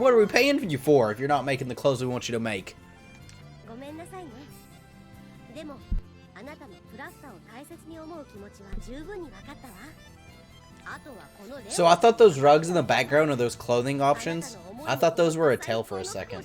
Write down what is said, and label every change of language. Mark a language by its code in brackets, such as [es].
[en] What are we paying you for if you're not making the clothes we want you to make? [ja] ごめんなさいね。でもあなたのプラフタを大切に思う気持ちは十分に分かったわ。あとはこのレオン。 [en] So I thought those rugs in the background are those clothing options. I thought those were a tail for a second.